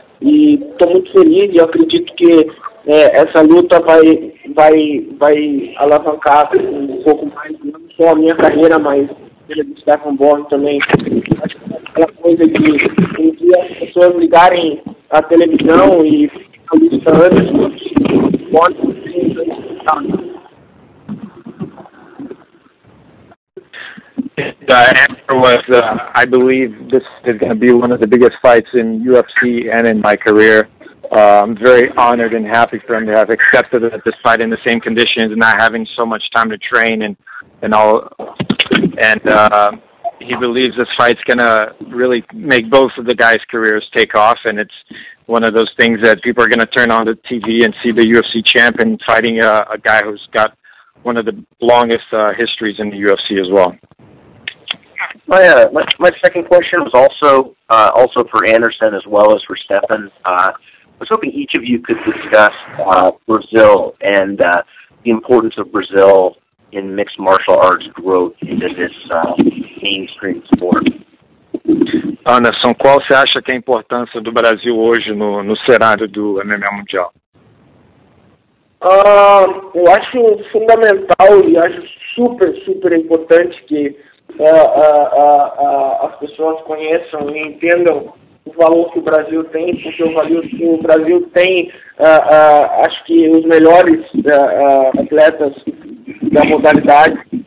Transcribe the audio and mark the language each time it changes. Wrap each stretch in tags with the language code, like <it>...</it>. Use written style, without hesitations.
<pt>E estou muito feliz e eu acredito que essa luta vai alavancar um pouco mais, não só a minha carreira, mas a do Stephan Bonner também. Acho que aquela coisa de as pessoas ligarem a televisão e a luta antes pode</pt> <en>The answer was, I believe this is going to be one of the biggest fights in UFC and in my career. I'm very honored and happy for him to have accepted this fight in the same conditions and not having so much time to train and all. And he believes this fight's going to really make both of the guys' careers take off. And it's one of those things that people are going to turn on the TV and see the UFC champion fighting a guy who's got one of the longest histories in the UFC as well. My second question was also for Anderson as well as for Stephan. I was hoping each of you could discuss Brazil and the importance of Brazil in mixed martial arts growth into this mainstream sport.</en> <pt>Anderson, qual você acha que é a importância do Brasil hoje no cenário do MMA mundial? Eu acho fundamental e acho super importante que as pessoas conheçam e entendam o valor que o Brasil tem, porque o Brasil tem, acho que os melhores atletas da modalidade.</pt>